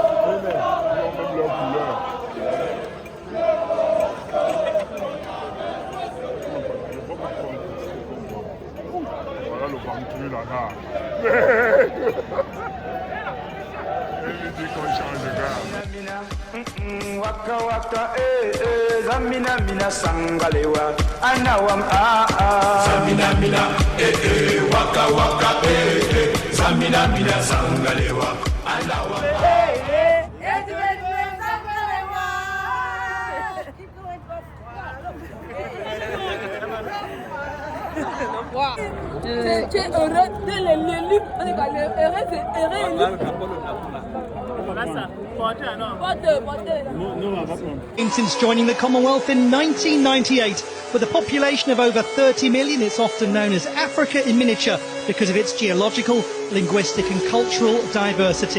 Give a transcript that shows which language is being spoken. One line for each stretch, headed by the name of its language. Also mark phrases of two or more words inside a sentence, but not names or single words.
French: Ils ont même leur couleur. Voilà le banquier là-bas. Il dit qu'on change de gars. Waka waka zamina mina sangalewa anawam zamina mina waka waka zamina mina sangalewa anawam Tu es heureux de l'élu. On est heureux, c'est heureux.
English: Since joining the Commonwealth in 1998, with a population of over 30 million, it's often known as Africa in miniature because of its geological, linguistic and cultural diversity.